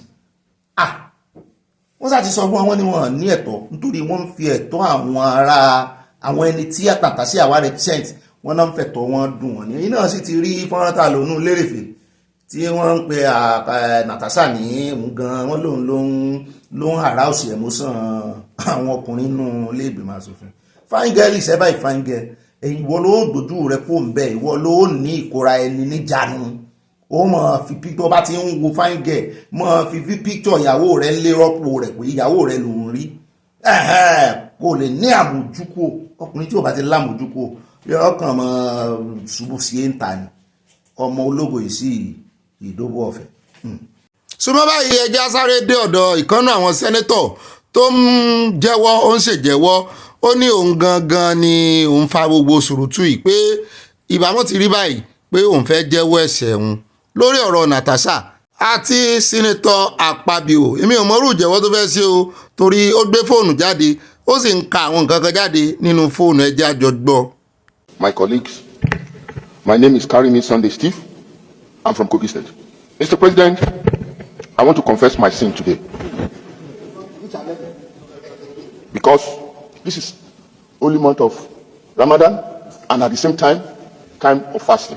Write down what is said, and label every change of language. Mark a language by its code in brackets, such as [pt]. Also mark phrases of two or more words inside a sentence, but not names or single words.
[yo] wọ́n sá ti sọ fún wọn ní wọn ní ẹ̀tọ́ nítorí wọ́n ń fi ẹ̀tọ́ àwọn ẹni tí àtàtà sí àwa represent wọ́n náà ń fẹ̀tọ́ wọn dùn wọ́n ní èyí náà sì ti rí fọ́nrán tá lónú lérèfé tí wọ́n ń pe Natasha ní òun gan wọ́n ló ń [en] arouse emotion [yo] àwọn ọkùnrin nínú ilé ìgbìmọ̀ aṣòfin. [en] Fine girl is ever a fine girl. [yo] Ìwọ ló dojú rẹ kó ń bẹ ìwọ ló ní ìkóra ẹni níjànú ó mọ̀ fi picture bá ti ń wo [en] fine girl [yo] mọ̀ fi picture ìyàwó rẹ lé rọ́pò rẹ̀ pé ìyàwó rẹ ló ń rí kò lè ní àmójúkò ọkùnrin tí ò bá ti lámójúkò ọkàn mọ̀ ṣubú sí èǹtà ni ọmọ ológo yìí sí ìdóbò ọ̀fẹ́. súnmọ́ báyìí ẹja sáré dé ọ̀dọ̀ ìkànnà àwọn sẹ́nẹ́tọ̀ tó ń jẹ́wọ́ ó ń ṣèjẹ́wọ́ ó ní òun gangan ni òun fa gbogbo sùrùtù yìí pé ìbámu ti rí báyìí pé òun fẹ́ jẹ́wọ́ ẹ̀ṣẹ̀ òun lórí ọ̀rọ̀ Natasha àti sínítọ̀ Akpabio èmi ò mọ̀rú ìjẹ́wọ́ tó fẹ́ ṣe o torí ó gbé fóònù jáde ó sì ń ka àwọn nǹkan kan jáde nínú fóònù ẹjẹ́ àjọ gbọ́. [en] My colleagues, my name is Karimi Sunday Steve. I'm from Kogi State. Mr. President, I want to confess my sin today. Because this is only month of Ramadan and at the same time of fasting.